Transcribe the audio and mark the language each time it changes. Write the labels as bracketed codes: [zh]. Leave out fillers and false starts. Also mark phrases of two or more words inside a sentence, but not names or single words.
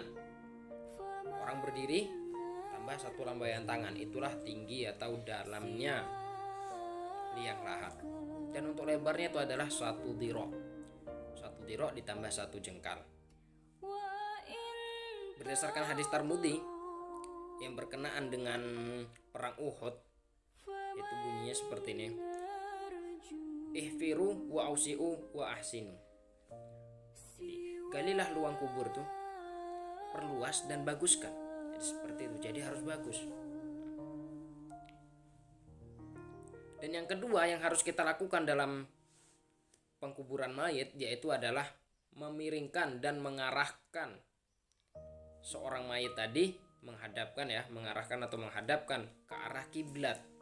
[id] Orang berdiri tambah satu lambaian tangan, itulah tinggi atau dalamnya liang lahat. Dan untuk lebarnya itu adalah 1 dhira'. 1 dhira' ditambah 1 jengkal. Berdasarkan hadis Tirmidzi yang berkenaan dengan perang Uhud, itu bunyinya seperti ini. [ar] احفروا وأوسعوا وأحسنوا. [id] Jadi, galilah luang kubur tuh, perluas dan baguskan. Jadi seperti itu. Jadi harus bagus. Dan yang kedua yang harus kita lakukan dalam pengkuburan mayit yaitu adalah memiringkan dan mengarahkan seorang mayit tadi, mengarahkan atau menghadapkan ke arah kiblat.